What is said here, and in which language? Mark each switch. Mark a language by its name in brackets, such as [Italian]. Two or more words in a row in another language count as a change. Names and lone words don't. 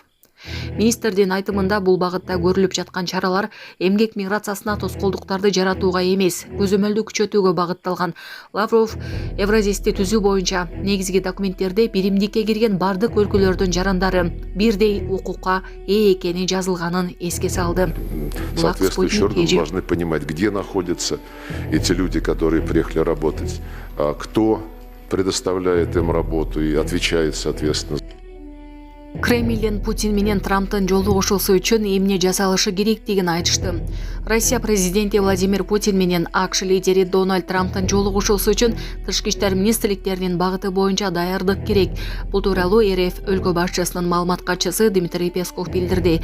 [Kyrgyz] Министрдин айтымында бул багытта көрүлүп жаткан чаралар эмгек миграциясына тоскоолдуктарды жаратууга эмес, көзөмөлдү күчөтүүгө багытталган. Лавров Евразисти түзүү боюнча негизги документтерде биримдикке кирген бардык өлкөлөрдүн жарандары бирдей укукка ээ экени жазылганын эске салды. [Russian] Соответствующие органы должны понимать, где находятся эти люди, которые приехали работать, кто предоставляет им работу и отвечает, соответственно. [Kyrgyz] Кремлден Путин менен Трамптын жолугушуусу үчүн эмне жасалышы керектигин айтышты. Россия президенти Владимир Путин менен АКШ лидери Дональд Трамптын жолугушуусу үчүн тышкы иштер министрликтеринин багыты боюнча даярдык керек. Бул тууралуу РФ өлкө башчысынын маалымат катчысы Дмитрий Песков билдирди.